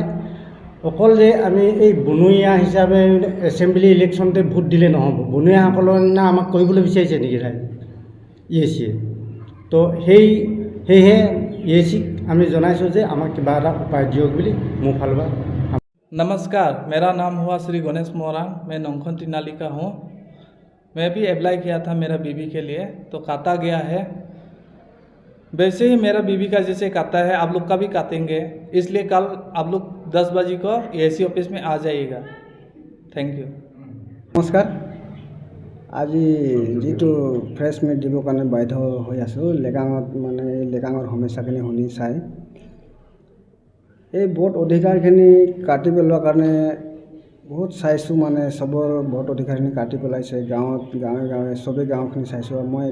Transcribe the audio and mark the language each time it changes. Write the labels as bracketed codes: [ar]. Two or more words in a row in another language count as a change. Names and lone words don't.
[as] অকল যে আমি এই বনৰীয়া হিচাপে এছেম্বলি ইলেকশ্যনতে ভোট দিলে নহ'ব। বনৰীয়াসকলৰ নিচিনা আমাক কৰিবলৈ বিচাৰিছে নেকি ৰাইজে, ESCয়ে? তো সেয়েহে ESCক আমি জনাইছোঁ যে আমাক কিবা এটা উপায় দিয়ক বুলি মোৰ ফালৰ পৰা। [hi] नमस्कार, मेरा नाम हुआ श्री गणेश मोरांग, मैं नौखन तिनाली का हूँ। मैं भी अप्लाई किया था मेरा बीबी के लिए, तो काटा गया है। वैसे ही मेरा बीबी का जैसे काटा है आप लोग का भी काटेंगे, इसलिए कल आप लोग 10 बजे को ESC ऑफिस में आ जाइएगा। [en] thank you. [hi] नमस्कार, [as] আজি যিটো [en] press meet [as] দিবৰ কাৰণে বাধ্য হৈ আছোঁ লেকাঙত মানে লেকাঙৰ সমস্যাখিনি শুনি চাই এই ভোট অধিকাৰখিনি কাটি পেলোৱাৰ কাৰণে বহুত চাইছোঁ মানে চবৰ ভোট অধিকাৰখিনি কাটি পেলাইছে গাঁৱে গাঁৱে চবেই গাঁওখিনি চাইছোঁ আৰু মই